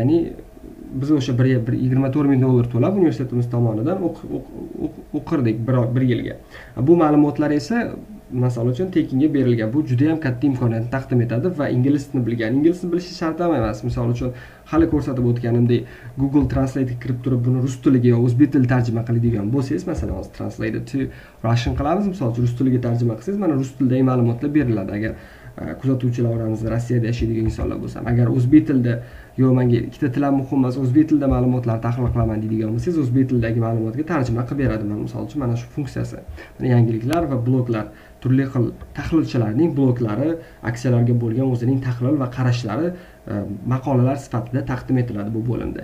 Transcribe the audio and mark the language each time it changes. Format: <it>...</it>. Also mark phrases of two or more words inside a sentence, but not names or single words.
<uz>Ya'ni biz o'sha $24,000 to'lab universitetimiz tomonidan o'qirdik bir yilga. Bu ma'lumotlar esa masal uchun tekinga berilgan. Bu juda ham katta imkoniyatni taqdim etadi va ingliz tilini bilgan, ingliz tilini bilishi shart emas. Misol uchun hali ko'rsatib o'tganimdek Google Translate ga kirib turib buni rus tiliga yoki o'zbek tiliga tarjima qiladigan bo'lsangiz, masalan, hozir</uz> <en>translate to Russian</en> <uz>qilamiz, misol uchun rus tiliga tarjima qilsangiz, mana rus tilidagi ma'lumotlar beriladi. Agar kuzatuvchilar oramizda Rossiyada yashaydigan insonlar bo'lsa, agar o'zbek tilida yo'q, menga ikkita til ham muhim emas, o'zbek tilida ma'lumotlarni tahlil qilaman deydigan bo'lsangiz, o'zbek tilidagi ma'lumotga tarjima qilib beradi. Misol uchun mana shu funksiyasi. Mana yangiliklar va bloklar turli xil tahlilchilarning bloglari, aksiyalarga bo'lgan o'zining tahlil va qarashlari maqolalar sifatida taqdim etiladi bu bo'limda.</uz>